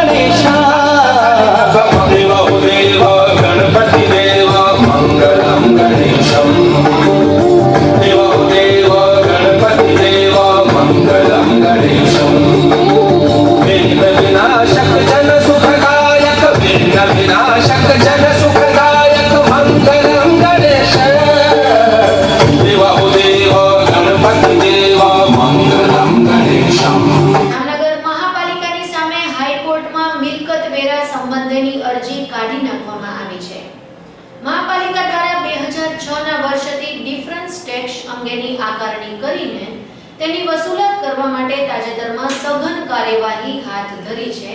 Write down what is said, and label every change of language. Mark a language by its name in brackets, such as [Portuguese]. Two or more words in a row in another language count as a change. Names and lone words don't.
[Hindi] देवा देवा गणपति देवा मंगलम गणेशम देवा देवा गणपति देवा मंगलम गणेशम विघ्न विनाशक जन सुखदायक विघ्न विनाशक जन सुखदायक मंगलम गणेश देवा देवा गणपति देवा मंगलम गणेशम. [Gujarati] જામનગર મહાપાલિકાની સામે હાઈકોર્ટમાં મિલકત વેરા સંબંધેની અરજી કાઢી નાખવામાં આવી છે. મહાપાલિકા દ્વારા 2006ના વર્ષથી ડિફરન્સ ટેક્સ અંગેની આકારણી કરીને તેની વસૂલાત કરવા માટે તાજેતરમાં સઘન કાર્યવાહી હાથ ધરી છે.